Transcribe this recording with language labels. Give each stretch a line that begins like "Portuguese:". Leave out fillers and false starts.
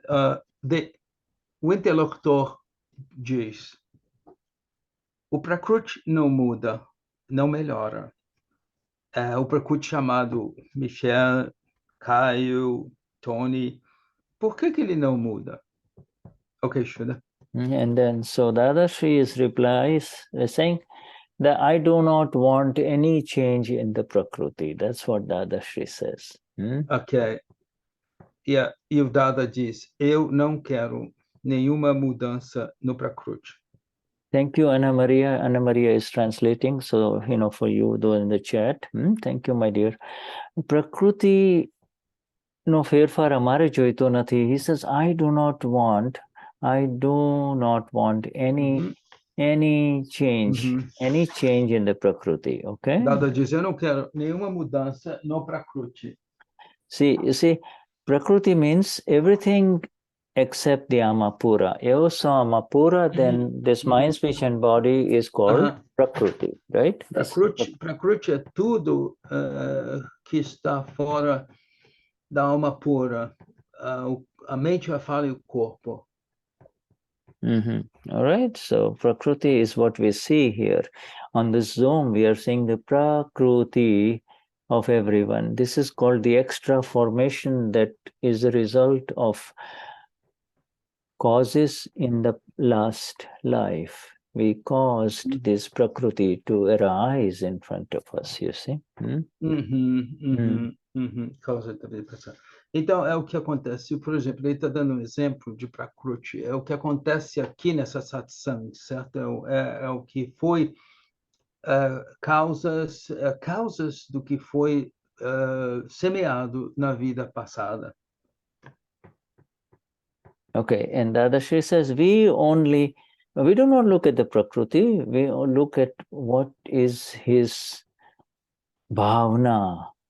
Portuguese: O interlocutor diz: o Prakruti não muda, não melhora. O Prakruti chamado Michel, Caio, Tony, por que ele não muda?
English: Okay, Shuddha. And then, so Dadashri replies saying that I do not want any change in the Prakruti. That's what Dadashri says. Okay.
Portuguese: E o Dada diz: eu não quero nenhuma mudança no Prakruti.
English: Thank you, Anna Maria. Anna Maria is translating. So, for you, though, in the chat. Thank you, my dear.
Gujarati: Prakruti no fherfar amare joito nathi.
English: He says, I do not want any change, any change in the Prakruti. Okay?
Portuguese: Dada diz: eu não quero nenhuma mudança no Prakruti.
English: See, you see, Prakruti means everything except the Amapura. So Amapura, then this mind, speech, and body is called Prakruti, right?
Portuguese: Prakruti é tudo que está fora da alma pura, a mente, a fala e o corpo.
English: All right, so Prakruti is what we see here. On this Zoom, we are seeing the Prakruti of everyone. This is called the extra formation that is a result of causes in the last life. We caused this Prakruti to arise in front of us, you see?
Portuguese: Causa da vida passada. Então, é o que acontece. Por exemplo, ele está dando um exemplo de Prakruti. É o que acontece aqui nessa satsang, certo? É o que foi causas do que foi semeado na vida passada.
English: Okay, and Dadashri says, we do not look at the Prakruti, we look at what is his Bhaavna.